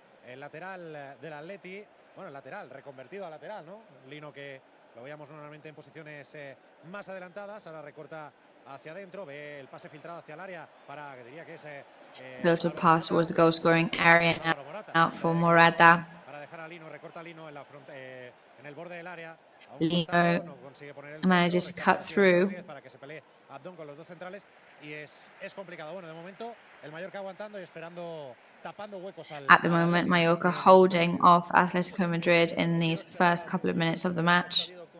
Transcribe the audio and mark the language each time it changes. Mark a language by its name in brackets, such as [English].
[Spanish] El lateral del Atleti, bueno, el lateral, reconvertido a lateral, ¿no? Lino, que lo veíamos normalmente en posiciones más adelantadas, ahora recorta hacia adentro, ve el pase filtrado hacia el área para, que diría que es... [English] Filtered pass towards the goal-scoring area now for Morata. [Spanish] Para dejar a Lino, recorta a Lino en el borde del área. [English] Lino manages to cut through. [Spanish] Para que se pelee Abdón con los dos centrales y es complicado. Bueno, de momento el Mallorca aguantando y esperando, tapando huecos al... [English] At the moment, Mallorca holding off Atletico Madrid in these first couple of minutes of the match.